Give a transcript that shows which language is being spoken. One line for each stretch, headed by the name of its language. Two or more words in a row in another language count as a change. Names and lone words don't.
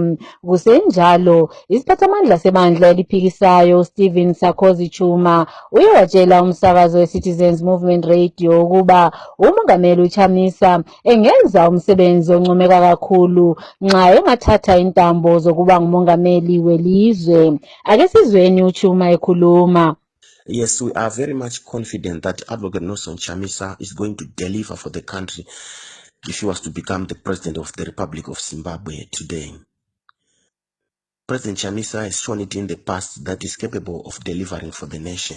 North Ndebele: Kusenjalo isiphathamandla sebandla eliphikisayo Stephen Sarkozy Chuma uye watshela umsakazo we-Citizens Movement Radio ukuba umongameli uChamisa engenza umsebenzi oncomeka kakhulu nxa engathatha intambo zokuba ngumongameli welizwe. Ake sizweni uChuma ekhuluma.
English: Yes, we are very much confident that Advocate Nelson Chamisa is going to deliver for the country if he was to become the president of the Republic of Zimbabwe today. President Chamisa has shown it in the past that is capable of delivering for the nation.